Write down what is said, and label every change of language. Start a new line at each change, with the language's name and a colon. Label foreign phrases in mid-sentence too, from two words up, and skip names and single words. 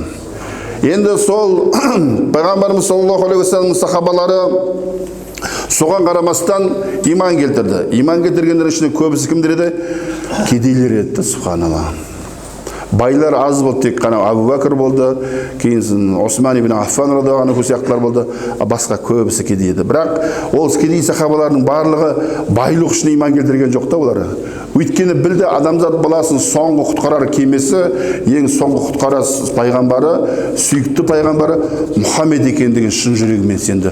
Kazakh: Енді сол пайғамбарымыз
Arabic: صلى الله عليه وسلم
Kazakh: сахабалары соған қарамастан иман келтірді. Иман келтіргендер ішінде көбісі кімдер еді? Кедейлер еді, субханалла. Байлар аз болды, тек қана Абу Бәкір болды, кейін Осман ибн Аффан
Arabic: رضي الله عنه
Kazakh: сияқтылар болды, басқа көбісі кедей еді. Бірақ ол кедей сахабалардың барлығы байлық үшін иман келтірген жоқ та олар. Өйткені білді, адамзат баласының соңғы құтқарар кемесі, ең соңғы құтқарар пайғамбары, сүйікті пайғамбары Мұхаммед екендігін шын жүрегімен сенді.